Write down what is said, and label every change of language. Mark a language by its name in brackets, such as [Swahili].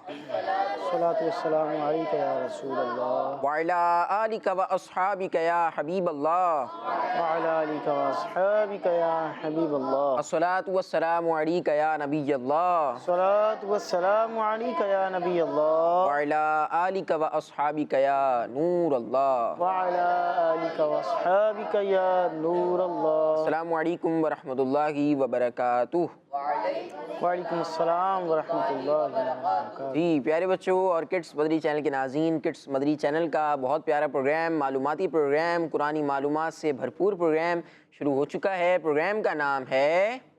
[Arabic] الصلاۃ والسلام علیک یا رسول اللہ، وعلی آلک و اصحابک یا حبیب اللہ، وعلی آلک و اصحابک یا حبیب اللہ، الصلاة والسلام علیک یا نبی اللہ، الصلاۃ والسلام علیک یا نبی اللہ، وعلی آلک و اصحابک یا نور اللہ۔ وعلی آلک و اصحابک یا نور اللہ۔ السلام علیکم ورحمۃ اللہ وبرکاتہ۔ وعلیکم السلام ورحمۃ اللہ وبرکاتہ۔ [Urdu] جی پیارے بچوں اور کڈس مدری چینل کے ناظرین، کڈس مدری چینل کا بہت پیارا پروگرام، معلوماتی پروگرام، قرآنی معلومات سے بھرپور پروگرام شروع ہو چکا ہے۔ پروگرام کا نام ہے